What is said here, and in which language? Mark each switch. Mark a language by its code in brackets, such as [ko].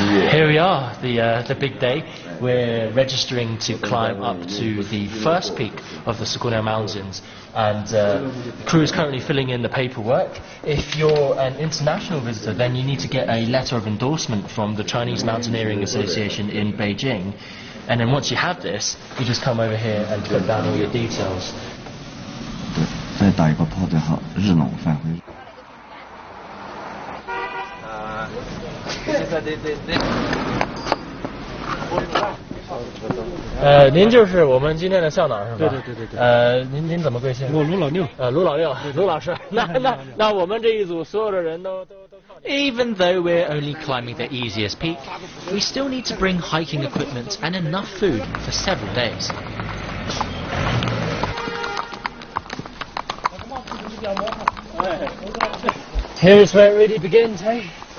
[en] Here we are, the big day. We're registering to climb up to the first peak of the Sugunao Mountains, and the crew is currently filling in the paperwork. If you're an international visitor, then you need to get a letter of endorsement from the Chinese Mountaineering Association in Beijing, and then once you have this, you just come over here and put down all your details. [zh] 再打一个炮最好，日拢返回。您就是我们今天的向导是吧？对。您怎么贵姓？我卢老六。卢老师。那我们这一组所有的人都靠你。 [en] Even though we're only climbing the easiest peak, we still need to bring hiking equipment and enough food for several days. Here's where it really begins, hey?